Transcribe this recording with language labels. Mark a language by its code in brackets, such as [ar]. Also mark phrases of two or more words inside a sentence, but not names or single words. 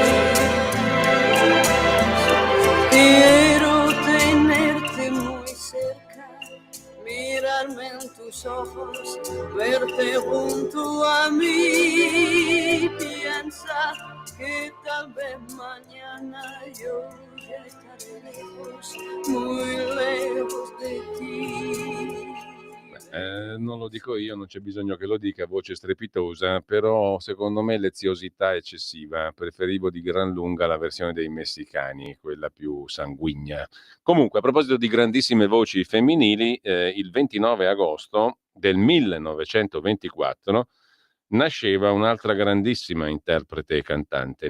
[es] Quiero tenerte muy cerca, mirarme en tus ojos, verte junto a mí. Piensa que tal vez mañana yo ya estaré lejos, muy lejos de ti. [it] Non lo dico io, non c'è bisogno che lo dica, voce strepitosa, però secondo me leziosità eccessiva. Preferivo di gran lunga la versione dei messicani, quella più sanguigna. Comunque, a proposito di grandissime voci femminili, il 29 agosto del 1924 nasceva un'altra grandissima interprete e cantante.